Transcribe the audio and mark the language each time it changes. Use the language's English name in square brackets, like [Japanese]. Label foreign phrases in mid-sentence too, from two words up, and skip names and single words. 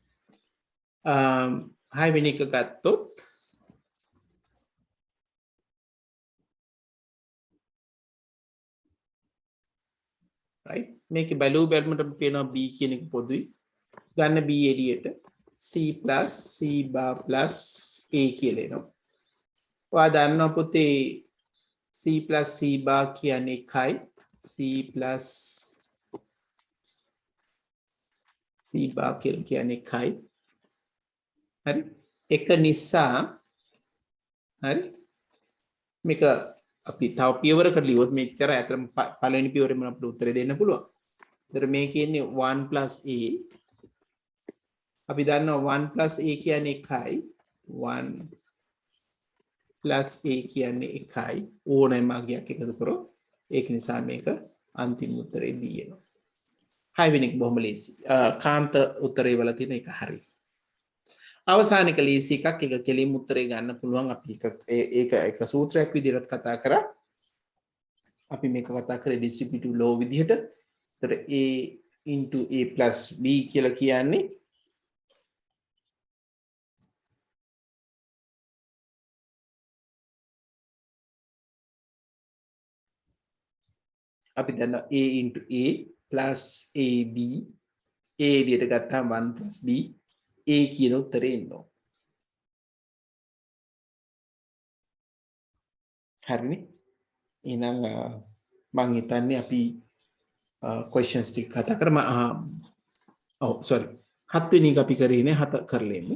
[Sinhala] හයවෙනි එක ගත්තොත් right මේකේ බැලූ බැලමට පේනවා b කියන එක පොදුයි. ගන්න b එළියට [English] c plus c bar plus a [Sinhala] කියලා එනවා. ඔයා දන්නවා පුතේ [English] c plus c bar [Sinhala] කියන්නේ එකයි. [English] c plus c bar [Sinhala] කියන්නේ එකයි. හරි? එක නිසා හරි? මේක අපි තව පියවරකට ලියුවොත් මෙච්චර අතරම පළවෙනි පියවරෙම අපිට උත්තරේ දෙන්න පුළුවන්. ඒතර මේ කියන්නේ [English] 1 plus a [Sinhala] අපි දන්නවා [English] 1 plus a [Sinhala] කියන්නේ එකයි [English] 1 plus a [Sinhala] කියන්නේ එකයි ඕනෑම අගයක් එකතු කරොත් ඒක නිසා මේක අන්තිම උත්තරේ b එනවා. හයවෙනි එක බොහොම ලේසි. කාන්ත උත්තරේ වල තියෙන එක හරි. අවසාන එක ලේසි එකක් ඒක කෙලින්ම උත්තරේ ගන්න පුළුවන් අපි ඒක සූත්‍රයක් විදිහට කතා කරා. අපි මේක කතා කරේ [English] distributive law [Sinhala] විදිහට. ඒතර [English] a into a plus b [Sinhala] කියලා කියන්නේ අපි දන්නවා [English] a into a plus ab a [Sinhala] එළියට ගත්තාම [English] 1 plus b a [Sinhala] කියන උත්තරේ එනවා. හරිනේ? එහෙනම් මං හිතන්නේ අපි questions ටික කතා කරමු. ඔව් sorry. 7 වෙනි එක අපි කරේ නේ 7 කරලෙමු.